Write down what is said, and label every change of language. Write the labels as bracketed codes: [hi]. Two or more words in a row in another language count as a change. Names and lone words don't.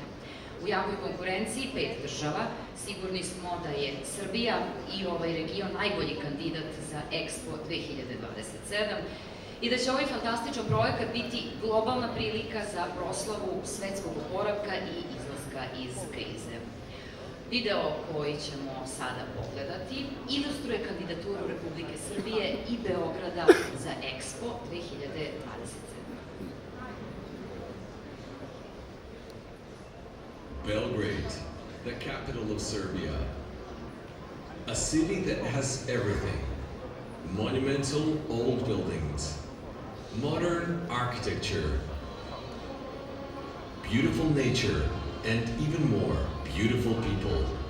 [sr] U jakoj konkurenciji 5 država, sigurni smo da je Srbija i ovaj region najbolji kandidat za Expo 2027 i da će ovaj fantastičan projekat biti globalna prilika za proslavu svetskog oporavka i izlaska iz krize. Video koji ćemo sada pogledati ilustruje kandidaturu Republike Srbije i Beograda za Expo 2027. [en] Belgrade, the capital of Serbia. A city that has everything. Monumental old buildings, modern architecture, beautiful nature, and even more, beautiful people.